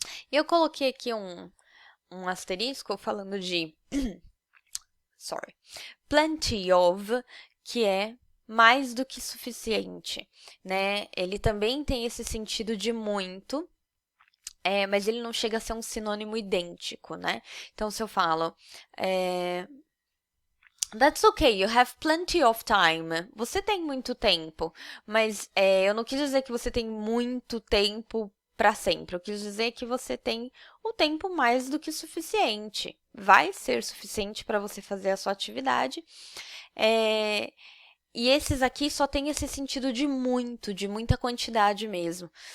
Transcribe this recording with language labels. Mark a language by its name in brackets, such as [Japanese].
[Portuguese] E eu coloquei aqui um asterisco falando de [English] sorry, plenty of, [Portuguese] que é mais do que suficiente, né? Ele também tem esse sentido de muito, mas ele não chega a ser um sinônimo idêntico, né? Então, se eu falo, [English] That's okay, you have plenty of time. [Portuguese] Você tem muito tempo, mas eu não quis dizer que você tem muito tempo para sempre. Eu quis dizer que você tem o tempo mais do que suficiente. Vai ser suficiente para você fazer a sua atividade. E esses aqui só tem esse sentido de muito, de muita quantidade mesmo.